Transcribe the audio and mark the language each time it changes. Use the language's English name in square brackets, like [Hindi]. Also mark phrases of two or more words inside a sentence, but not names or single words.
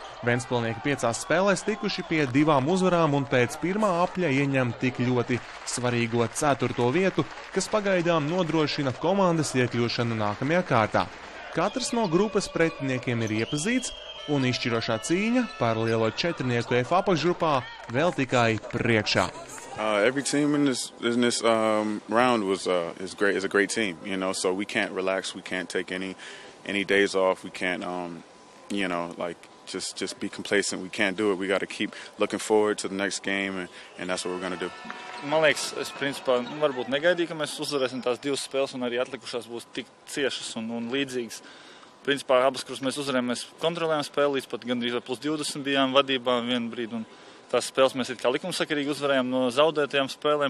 [Latvian] Ventspilnieki 5 spēlēs tikuši pie 2 uzvarām un pēc pirmā apļa ieņem tik ļoti svarīgo 4. vietu, kas pagaidām nodrošina komandas iekļūšanu nākamajā kārtā. Katrs no grupas pretiniekiem ir iepazīts, un izšķirošā cīņa par lielo 4 F apakšgrupā vēl tikai priekšā. [English] Every team in this round is a great team, so we can't relax, we can't take any days off, we can't just be complacent, we can't do it. We got to keep looking forward to the next game, and that's what we're going to do. [Latvian] Man liekas, es principā varbūt negaidīju, ka mēs uzvarēsim tās 2 spēles, un arī atlikušās būs tik ciešas un līdzīgas. Principā abas, kuras mēs uzvarējām, mēs kontrolējām spēli, līdz pat gandrīz +20 bijām vadībā vienu brīdi, un tās spēles mēs it kā likumsakarīgi uzvarējām no zaudētajām spēlēm.